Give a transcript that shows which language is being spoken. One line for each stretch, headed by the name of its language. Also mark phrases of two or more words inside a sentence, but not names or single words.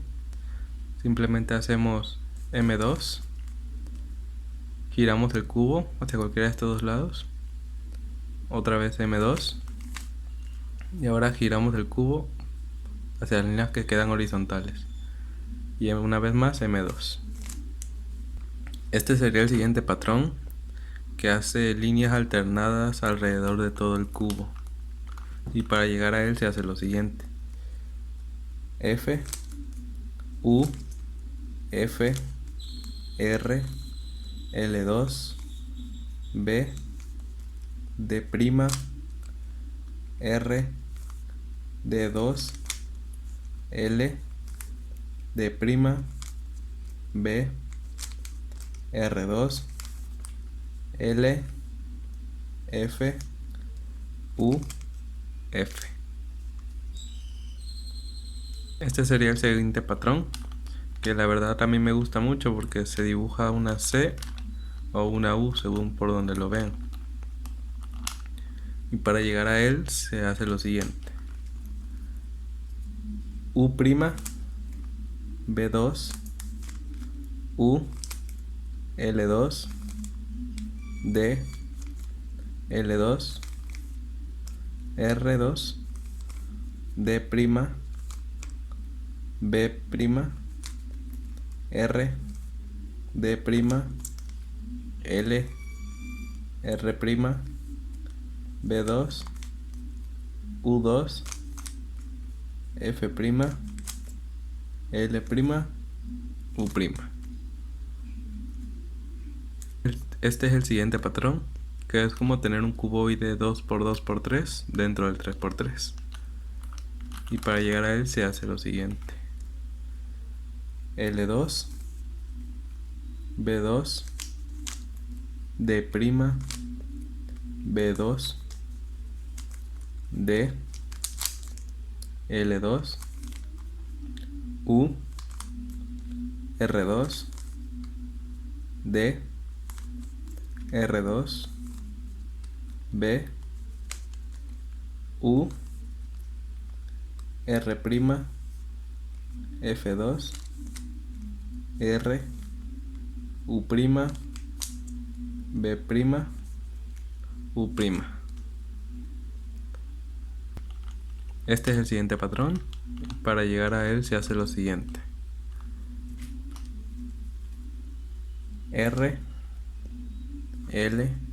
Spanish: Simplemente hacemos M2, giramos el cubo hacia cualquiera de estos dos lados, otra vez M2, y ahora giramos el cubo hacia las líneas que quedan horizontales, y una vez más M2. Este sería el siguiente patrón, que hace líneas alternadas alrededor de todo el cubo, y para llegar a él se hace lo siguiente: F, U, F, R, L2, B, D', R, D2, L, D', B, R2, L, F, U, F. Este sería el siguiente patrón, que la verdad a mí me gusta mucho porque se dibuja una C o una U según por donde lo vean. Y para llegar a él se hace lo siguiente: U', B2, U, L2, D, L2, R2, D', B', R, D', L, R', B2, U2, F', L', U'. Este es el siguiente patrón, que es como tener un cuboide 2×2×3 dentro del 3×3. Y para llegar a él se hace lo siguiente: L2, B2, D', B2, D, L2, U, R2, D, R2, B, U, R', F2, R, U', B', U'. Este es el siguiente patrón. Para llegar a él se hace lo siguiente: R, L,